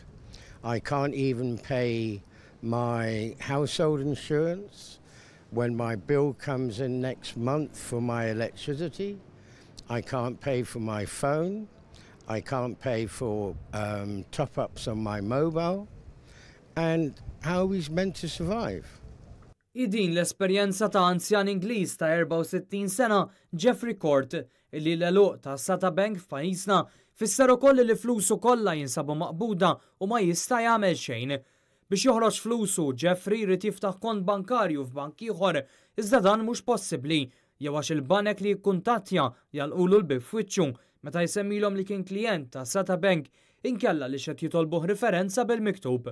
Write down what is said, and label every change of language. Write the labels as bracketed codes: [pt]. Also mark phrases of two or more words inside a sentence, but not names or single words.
[en] I can't even pay my household insurance when my bill comes in next month for my electricity. I can't pay for my phone. I can't pay for top-ups on my mobile. And how is meant to survive? [mt] Idin l-esperjenza ta' anzjan Ingliż ta' 64 sena Jeffrey Court illi l-eluq ta' Satabank f'pajjiżna fisser ukoll li flusu kollha jinsabu maqbuda u ma jista' jagħmel xejn. Biex joħroġ flusu, Jeffrey jrid jiftaħ kont bankarju f'bank ieħor, iżda dan mhux possibbli jew għax il-banek li jikkuntattja jalqulu l-bib f'wiċċu meta jsemmilhom li kien klijent ta' Satabank inkella li xed jitolbuh riferenza bil-miktub.